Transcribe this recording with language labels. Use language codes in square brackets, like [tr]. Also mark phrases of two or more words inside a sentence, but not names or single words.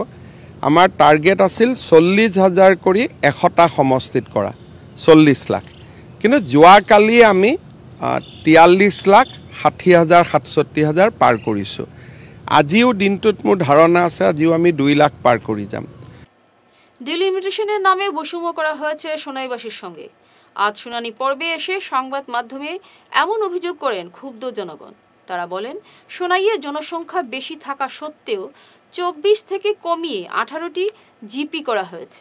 [as] আমাৰ টাৰ্গেট আছিল 40,000 কৰি 100টা সমষ্টিত কৰা 40 লাখ, কিন্তু যোৱাকালি আমি 43,60,000-67,000 পাৰ কৰিছোঁ। আজিও দিনটোত মোৰ ধাৰণা আছে আজিও আমি 2 লাখ পাৰ কৰি যাম। [bn] ডিলিমিটেশনের নামে বৈষম্য করা হয়েছে সোনাইবাসীর সঙ্গে। আজ শুনানি পর্বে এসে সংবাদ মাধ্যমে এমন অভিযোগ করেন ক্ষুব্ধ জনগণ। তারা বলেন, সোনাইয়ে জনসংখ্যা বেশি থাকা সত্ত্বেও 24 থেকে কমিয়ে 18টি জিপি করা হয়েছে।